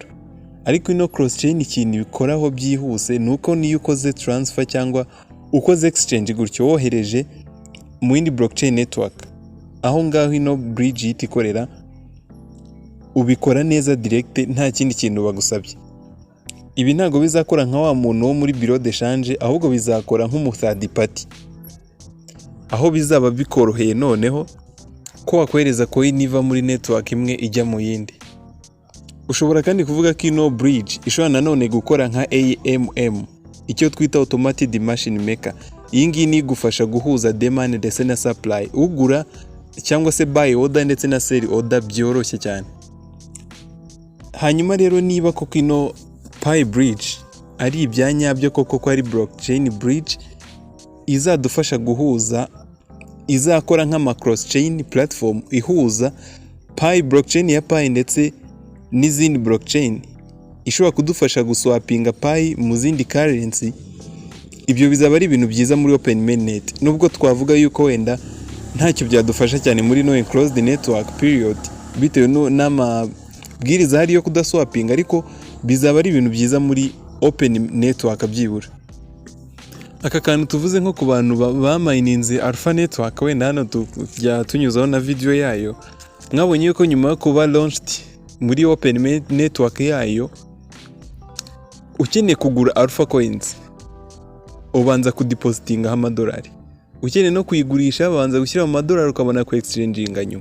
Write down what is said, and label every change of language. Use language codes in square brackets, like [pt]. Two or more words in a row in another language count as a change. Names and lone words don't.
[rw] Ariko ino [en] cross chain [rw] ikintu bikoraho byihuse nuko niyo ukoze transfer cyangwa ukoze exchange gutyo wohereje mu yindi [en] blockchain network, [rw] aho ngaho ino bridge itikorera ubikora neza direct nta kindi kintu bagusabye. Ibi ntago bizakora nka wa muntu wo muri [fr] bureau de change, [rw] ahubwo bizakora nk'umu [en] third party, [rw] aho bizaba bikoroheye noneho ko wakohereza coin iva muri network imwe ijya mu yindi. Ushobora kandi kuvuga ko ino bridge ishobora nanone gukora nka AMM, icyo twita [en] automated machine maker. [rw] Iyi ngiyi ni igufasha guhuza demand ndetse na supply, ugura cyangwa se [en] buy order [rw] ndetse na [en] sell order [rw] byoroshye cyane. Hanyuma rero niba koko ino PiBridge ari ibyanyabyo koko ko ari [en] blockchain bridge [rw] izadufasha guhuza, izakora nk'ama [en] cross chain platform [rw] ihuza Pi blockchain ya Pi ndetse n'izindi blockchain, ishobora kudufasha guswapinga Pi mu zindi currency. Ibyo bizaba ari ibintu byiza muri [en] open mainnet, [rw] nubwo twavuga yuko wenda ntacyo byadufasha cyane muri no [en] enclosed network period [rw] bitewe n'amabwiriza hari yo kudaswapinga, ariko bizaba ari ibintu byiza muri [en] open network [rw] byibura. Aka kantu tuvuze nko ku bantu bamayininze Alpha Network, wenda hano tujya tunyuzaho na video yayo, mwabonye yuko nyuma yo kuba launched muri [en] open network [rw] yayo, ukeneye kugura Alpha coins ubanza kudepositinga amadolari, ukeneye no kuyigurisha babanza gushyira mu madolari ukabona ku exchanginga nyuma.